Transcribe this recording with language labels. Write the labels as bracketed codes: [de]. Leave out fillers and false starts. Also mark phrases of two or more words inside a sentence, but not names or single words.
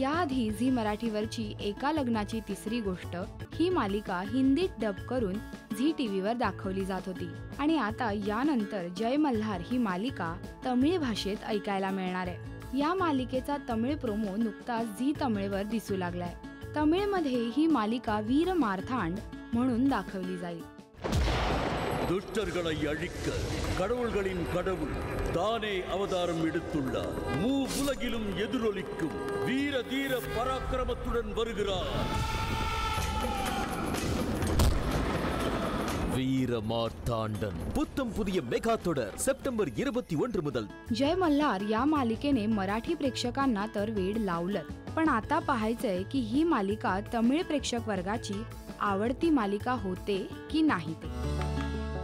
[mr] याआधी झी मराठीवरची एका लग्नाची तिसरी गोष्ट ही मालिका हिंदीत डब करून झी टीव्हीवर दाखवली जात होती आणि आता यानंतर जय मल्हार ही मालिका तमिळ भाषेत ऐकायला मिळणार आहे। या मालिकेचा तमिळ प्रोमो नुकताच झी तमिळवर दिसू लागलाय। तमिळमध्ये ही मालिका वीर मार्थांड म्हणून दाखवली जाईल। [ta] துஷ்டர்களை அழிக்க கடவுள்களின் கடவுள் தானே அவதாரம் எடுத்துள்ளார்। மூவுலகிலும் எதிரொலிக்கும் வீர தீர பராக்கிரமத்துடன் வருகிறார் வீர மார்த்தாண்டன்। புத்தம் புதிய மெகா தொடர் செப்டம்பர் 21 முதல்। [mr] जय मल्हार या मालिकेने मराठी प्रेक्षकांना तर वेड लावलं, पण आता पाहायचंय की ही मालिका तमिळ प्रेक्षक वर्गाची आवडती मालिका होते की नाही ते।